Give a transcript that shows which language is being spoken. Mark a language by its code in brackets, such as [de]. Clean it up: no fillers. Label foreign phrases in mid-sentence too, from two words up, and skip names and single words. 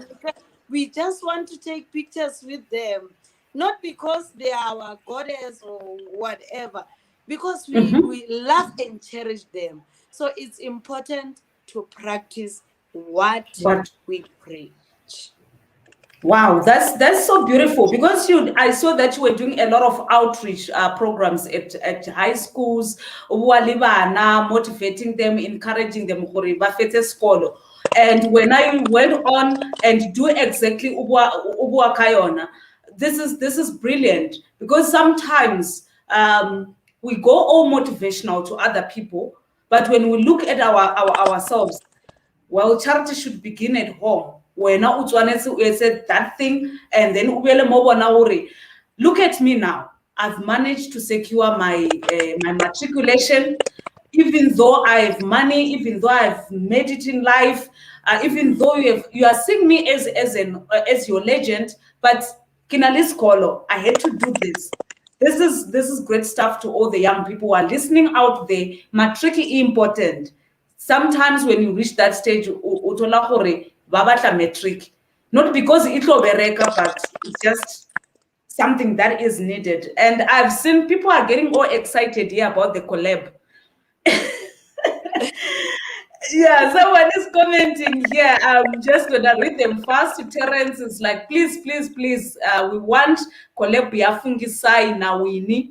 [en] We just want to take pictures with them, not because they are our goddess or whatever, because we love and cherish them. So it's important to practice what What we preach. Wow, that's so beautiful because I saw that you were doing a lot of outreach programs at high schools, [tn] wa le bana, [en] motivating them, encouraging them [tn] gore ba fetse sekolo. [en] And when I went on and do exactly [tn] ubua ka yona, [en] this is brilliant because sometimes we go all motivational to other people, but when we look at ourselves, well, charity should begin at home. [tn] Wena o tshwanetse o etse [en] that thing and then [tn] o boele mo bona hore [en] look at me now. I've managed to secure my matriculation, even though I have money, even though I've made it in life, even though you are seeing me as your legend, but Kinalis Kolo, I had to do this. This is great stuff to all the young people who are listening out there. Matric is important. Sometimes when you reach that stage, [tn] o thola gore ba batla matric, [en] not because it [tn] tlo bereka, [en] but it's just something that is needed. And I've seen people are getting all excited here about the collab. Yeah, someone is commenting here. I'm just gonna read them fast. Terence is like, please, please, please, we want collab ya Fungisai na Winnie.